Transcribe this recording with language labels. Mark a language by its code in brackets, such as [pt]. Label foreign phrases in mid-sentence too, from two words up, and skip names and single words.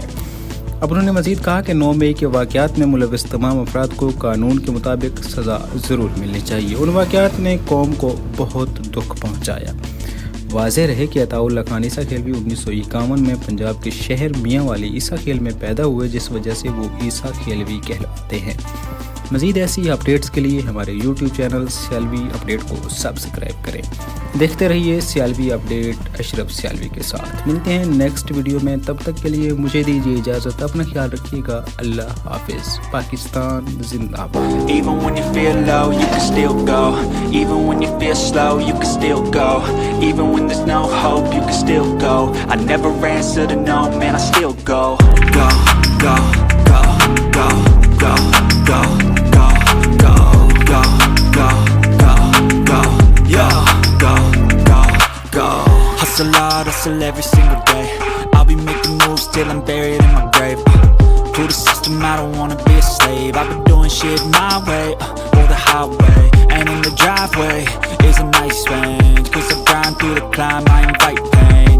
[ur] اب انہوں نے مزید کہا کہ 9 مئی کے واقعات میں ملوث تمام افراد کو قانون کے مطابق سزا ضرور ملنی چاہیے. ان واقعات نے قوم کو بہت دکھ پہنچایا. واضح رہے کہ عطاءاللہ خان عیسیٰ خیلوی 1951 میں پنجاب کے شہر میاں والی عیسیٰ خیل میں پیدا ہوئے، جس وجہ سے وہ عیسیٰ خیلوی کہلاتے ہیں. مزید ایسی اپڈیٹس کے لیے ہمارے یوٹیوب چینل سیالوی اپڈیٹ کو سبسکرائب کریں. دیکھتے رہیے سیالوی اپڈیٹ اشرف سیالوی کے ساتھ. ملتے ہیں [en] next video [ur] میں, تب تک کے لیے مجھے دیجیے اجازت. اپنا خیال رکھیے گا. اللہ حافظ. پاکستان زندہ باد. [en] Even when you feel low, you can still go. Even when you feel slow, you can still go. Even when there's no hope, you can still go. I never answer to no, man, I still go. Go, go, go, go, go, go, go, go, go, go, go, go, yo, go, go, go. Hustle hard, hustle every single day. I'll be making moves till I'm buried in my grave. To the system, I don't wanna be a slave. I've been doing shit my way, or the highway. And in the driveway is a nice range. Cause I grind through the climb, I invite pain.